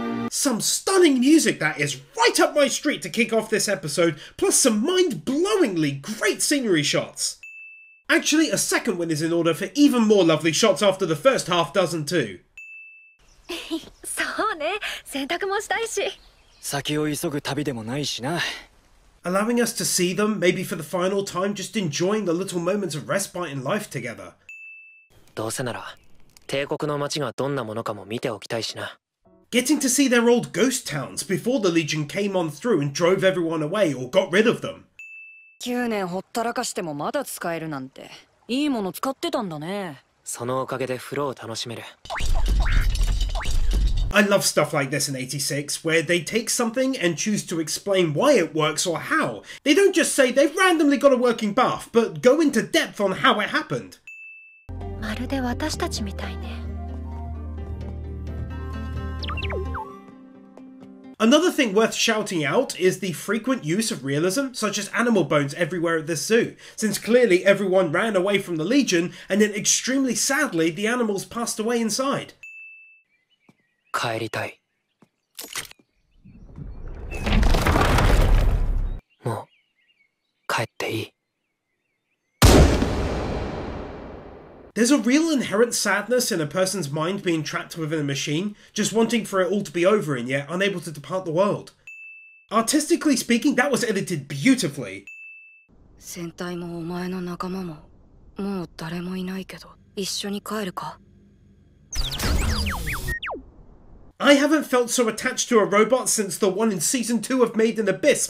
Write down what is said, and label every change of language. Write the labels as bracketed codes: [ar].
[en] Some stunning music that is right up my street to kick off this episode, plus some mind-blowingly great scenery shots. Actually, a second win is in order for even more lovely shots after the first half dozen too. [ja] そうね、洗濯もしたいし。先を急ぐ旅でもないしな。 [en] Allowing us to see them, maybe for the final time, just enjoying the little moments of respite in life together. [ja] どうせなら帝国の街がどんなものかも見ておきたいしな。 [en] Getting to see their old ghost towns before the Legion came on through and drove everyone away or got rid of them. [ja] 9年ほったらかしてもまだ使えるなんていいもの使ってたんだね。そのおかげで風呂を楽しめる。 [en] I love stuff like this in 86, where they take something and choose to explain why it works or how. They don't just say they've randomly got a working bath, but go into depth on how it happened. [ja] まるで私たちみたいね。 [en] Another thing worth shouting out is the frequent use of realism, such as animal bones everywhere at this zoo, since clearly everyone ran away from the Legion and then extremely sadly the animals passed away inside. [ja] 帰りたい。もう帰っていい。 [en] There's a real inherent sadness in a person's mind being trapped within a machine, just wanting for it all to be over and yet unable to depart the world. Artistically speaking, that was edited beautifully. [ja] 戦隊もお前の仲間ももう誰もいないけど一緒に帰るか [en] I haven't felt so attached to a robot since the one in season 2 of Made in Abyss.